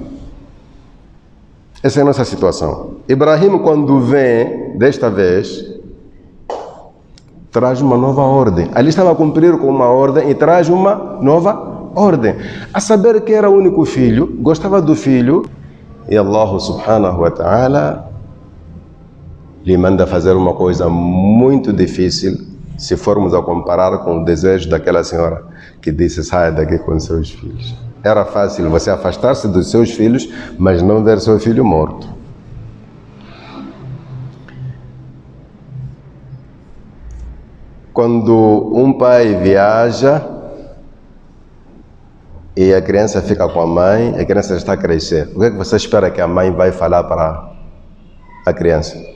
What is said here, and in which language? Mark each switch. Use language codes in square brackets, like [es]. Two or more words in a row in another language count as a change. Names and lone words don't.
[pt] Essa é a nossa situação. Ibrahim, quando vem, desta vez, traz uma nova ordem. Ali estava a cumprir com uma ordem e traz uma nova ordem. A saber que era o único filho, gostava do filho, e Allah [ar] سبحانه وتعالى [pt] lhe manda fazer uma coisa muito difícil se formos a comparar com o desejo daquela senhora que disse: saia daqui com seus filhos. Era fácil você afastar-se dos seus filhos, mas não ver seu filho morto. Quando um pai viaja e a criança fica com a mãe, a criança está a crescer, o que é que você espera que a mãe vai falar para a criança?